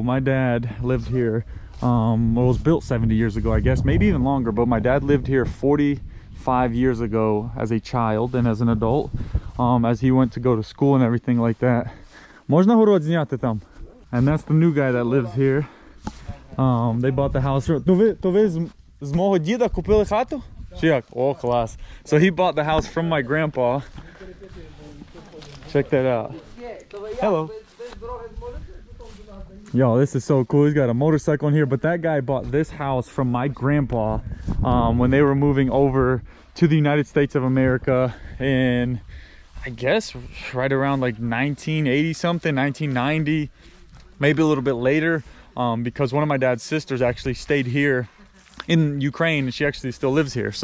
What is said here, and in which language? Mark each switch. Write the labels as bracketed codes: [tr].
[en] My dad lived here. Well, it was built 70 years ago, I guess, maybe even longer, but my dad lived here 45 years ago as a child and as an adult, as he went to go to school and everything like that. [uk] Можна город зняти там? [en] And that's the new guy that lives here. They bought the house. [uk] То ви з мого діда купили хату? Чи як? Oh, клас. [en] So he bought the house from my grandpa. Check that out. Hello. Yo, this is so cool. He's got a motorcycle in here, but that guy bought this house from my grandpa when they were moving over to the United States of America in, I guess, right around like 1980 something, 1990, maybe a little bit later, because one of my dad's sisters actually stayed here in Ukraine and she actually still lives here.